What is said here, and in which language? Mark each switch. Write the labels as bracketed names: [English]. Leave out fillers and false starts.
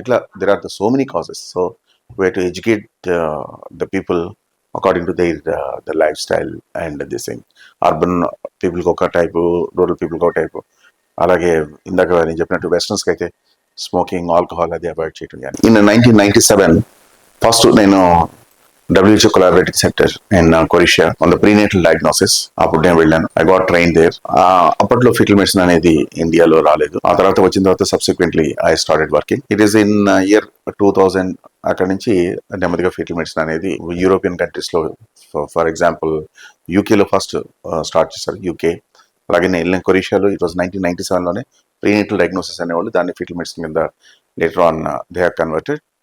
[English] ఇట్లా there are the so many causes. So way to educate the people according to the life style and this thing. [Telugu] Urban పీపుల్కి ఒక type, rural పీపుల్కి ఒక type. అలాగే ఇందాక నేను చెప్పినట్టు వెస్టర్న్స్కి అయితే స్మోకింగ్, ఆల్కహాల్ అది అవాయిడ్ చేయడం. [English] In 1997 first నేను WHO collaborating center in Croatia on the prenatal diagnosis. [Telugu] అప్పుడు నేను వెళ్ళాను. [English] I got trained there. [Telugu] అప్పట్లో ఫీటల్ మెడిసిన్ అనేది ఇండియాలో రాలేదు. ఆ తర్వాత వచ్చిన తర్వాత subsequently [English] I started working. It is in year 2000. [Telugu] అక్కడ నుంచి నెమ్మదిగా ఫీటల్ మెడిసిన్ అనేది యూరోపియన్ కంట్రీస్లో, ఫర్ ఎగ్జాంపుల్ యూకేలో ఫస్ట్ స్టార్ట్ చేశారు. యూకే, అలాగే నేను వెళ్ళిన కొరిషియాలో ఇట్ వాజ్ 1997లోనే ప్రీనేటల్ డయాగ్నోసిస్ అనేవాళ్ళు దాన్ని ఫీటల్ మెడిసిన్ కింద later on they have converted.